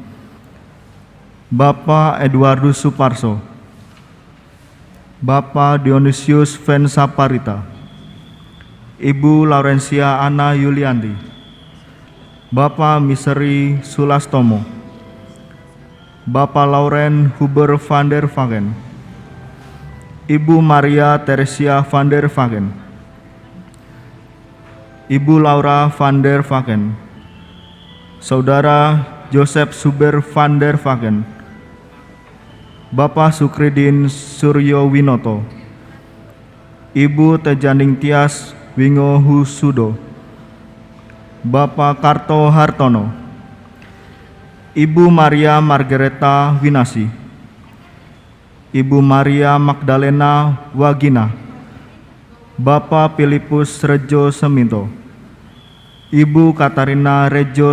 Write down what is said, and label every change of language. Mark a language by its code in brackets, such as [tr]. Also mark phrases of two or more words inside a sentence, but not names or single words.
[id] Bapak Edwardus Suparso, Bapak Dionysius Vensaparita, Ibu Laurencia Ana Yulianti, Bapak Miseri Sulastomo, Bapak Lauren Huber van der Vagen, Ibu Maria Teresia van der Vagen, Ibu Laura van der Vagen, Saudara Joseph Suber van der Vagen, Bapak Sukridin Suryo Winoto, Ibu Tejaning Tias Wingo Husudo, Bapak Karto Hartono, Ibu Maria Margareta Winasi, Ibu Maria Magdalena Wagina, Bapak Filipus Rejo Semito, Ibu Katarina Rejo